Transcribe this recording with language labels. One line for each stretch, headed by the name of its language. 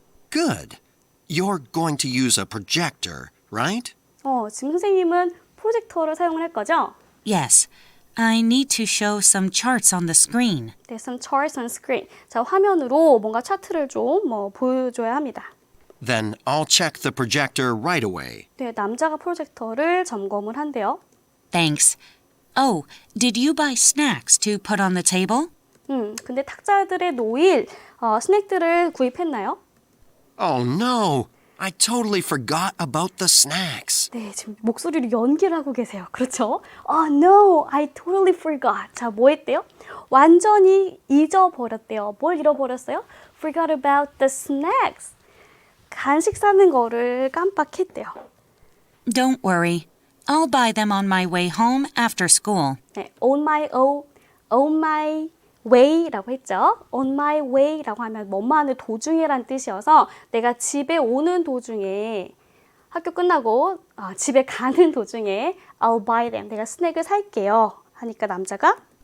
English: Good. You're going to use a projector, right?
Korean: 지금 선생님은 프로젝터를 사용을 할 거죠?
English: Yes. I need to show some charts on the screen.
Korean: 네,
English: some charts on screen.
Korean: 자, 화면으로 뭔가 차트를 좀 보여줘야 합니다.
English: Then I'll check the projector right away.
Korean: 네, 남자가 프로젝터를 점검을 한대요.
English: Thanks. Oh, did you buy snacks to put on the table?
Korean: 근데 탁자들에 놓일 스낵들을 구입했나요?
English: Oh no! I totally forgot about the snacks.
Korean: 네, 지금 목소리로 연기를 하고 계세요. 그렇죠?
English: Oh no, I totally forgot.
Korean: 자, 뭐 했대요? 완전히 잊어버렸대요. 뭘 잃어버렸어요?
English: Forgot about the snacks.
Korean: 간식 사는 거를 깜빡했대요.
English: Don't worry. I'll buy them on my way home after school.
Korean: 네,
English: on my way
Korean: 라고 했죠.
English: on my way
Korean: 라고 하면 뭐뭐하는 도중에란 뜻이어서 내가 집에 오는 도중에 학교 끝나고 집에 가는 도중에
English: I'll buy them.
Korean: 내가 스낵을 살게요. 하니까 남자가